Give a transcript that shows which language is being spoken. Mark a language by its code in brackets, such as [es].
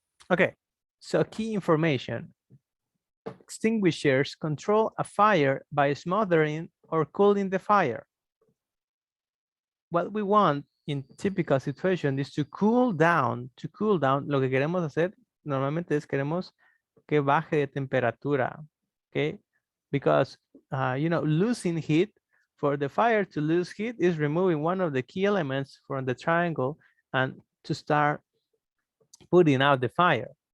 [en] Okay, so key information. Extinguishers control a fire by smothering or cooling the fire. What we want in typical situation is to cool down. [es] Lo que queremos hacer normalmente es queremos que baje de temperatura. [en] Okay, because losing heat, for the fire to lose heat is removing one of the key elements from the triangle and to start putting out the fire.